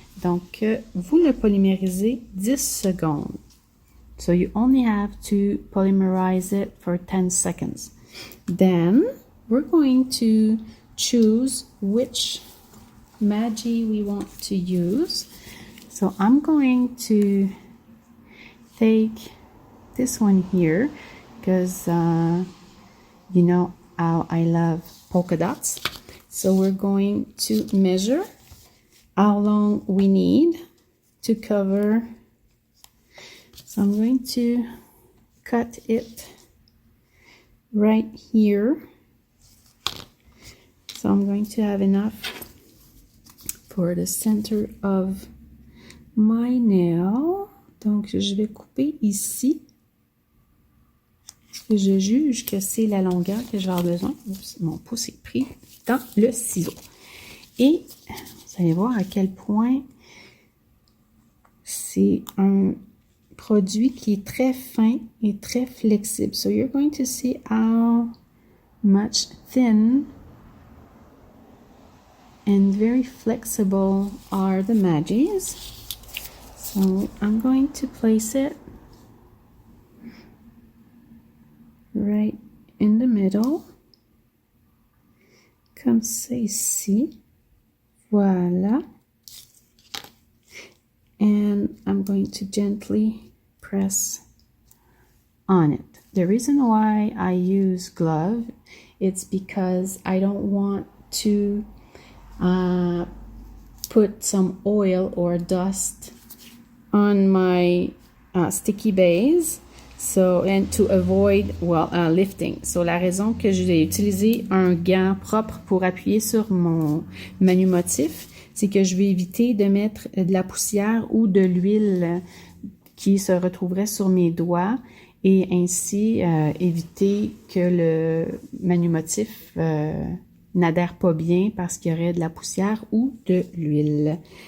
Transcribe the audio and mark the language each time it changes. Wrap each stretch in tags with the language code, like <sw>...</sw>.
<fr>Donc, vous le polymérisez 10 secondes.</fr> <en>So you only have to polymerize it for 10 seconds. Then, we're going to choose which Magi we want to use. So I'm going to take this one here. because you know how I love polka dots. So we're going to measure how long we need to cover. So I'm going to cut it right here. So I'm going to have enough for the center of my nail.</en> <fr>Donc, je vais couper ici. Parce que je juge que c'est la longueur que je vais avoir besoin. Oups, mon pouce est pris dans le ciseau. Et vous allez voir à quel point c'est un produit qui est très fin et très flexible.</fr> <en>So you're going to see how much thin and very flexible are the Magis. So I'm going to place it right in the middle,</en> <fr>comme ça ici. Voilà.</fr> <en>And I'm going to gently press on it. The reason why I use glove, it's because I don't want to put some oil or dust on my sticky base, so and to avoid lifting.</en> <fr>So la raison que j'ai utilisé un gant propre pour appuyer sur mon manumotif, c'est que je vais éviter de mettre de la poussière ou de l'huile qui se retrouverait sur mes doigts et ainsi éviter que le manumotif n'adhère pas bien parce qu'il y aurait de la poussière ou de l'huile.</fr>